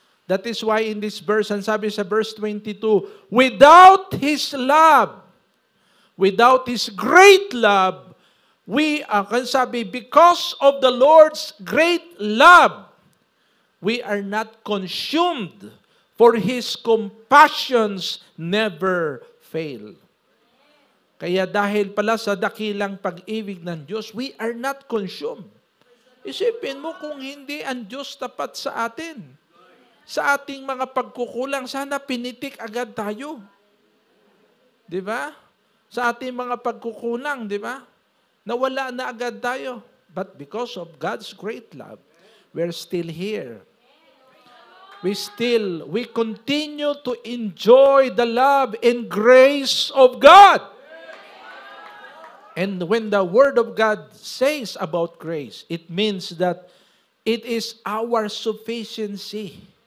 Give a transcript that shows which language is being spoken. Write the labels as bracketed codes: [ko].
[en] That is why in this verse, [tl] ang sabi sa [en] verse 22, without His love, without His great love, because of the Lord's great love, we are not consumed, for His compassions never fail. [tl] Kaya dahil pala sa dakilang pag-ibig ng Diyos, [en] we are not consumed. [tl] Isipin mo kung hindi ang Diyos tapat sa atin. Sa ating mga pagkukulang, sana pinitik agad tayo. Di ba? Sa ating mga pagkukulang, di ba? Nawala na agad tayo. [en] But because of God's great love, we're still here. We continue to enjoy the love and grace of God. And when the Word of God says about grace, it means that it is our sufficiency.